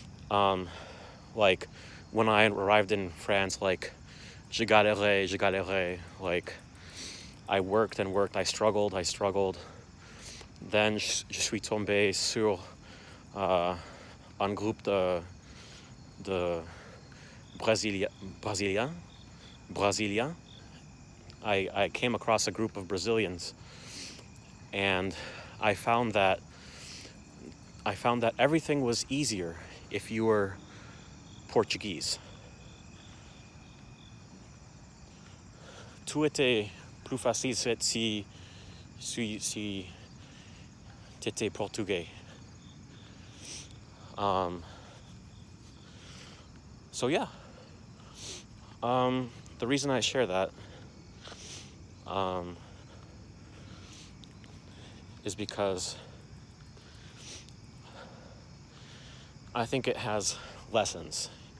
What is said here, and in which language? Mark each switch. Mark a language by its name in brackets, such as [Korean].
[English] like, when I arrived in France, like, [French] je galérais, [English] like, I worked and worked, I struggled, then [French] je suis tombé sur un groupe de Brésiliens. [English] I came across a group of Brazilians, and I found that everything was easier if you were Portuguese. [French] Tout était plus facile si t'étais portugais. [English] Um, so yeah, the reason I share that um, is because I think it has lessons.